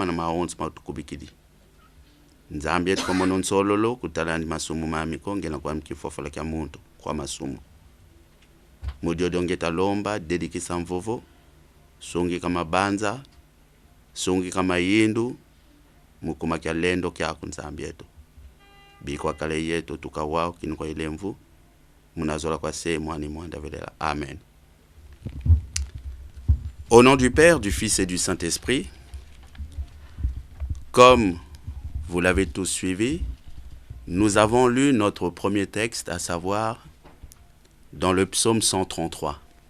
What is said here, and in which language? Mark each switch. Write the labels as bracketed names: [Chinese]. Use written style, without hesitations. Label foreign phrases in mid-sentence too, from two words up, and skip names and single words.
[Kongo] na maonzi matukubikidi nzambi yetu komono nsololo kutalandi masumu mamiko ngena kwa mkifofola kya muntu kwa masumu mudiodio ngeta lomba dedikisa mvovo sungi kama banza sungi kama yindu mukuma kya lendo kya kunzambi yetu bikwa kale yetu tukawao kinko ilemvu munazola kwa se mwani mwanda velela amen. [French] Au nom du Père, du Fils et du Saint-Esprit, comme vous l'avez tous suivi, nous avons lu notre premier texte, à savoir dans le psaume 133.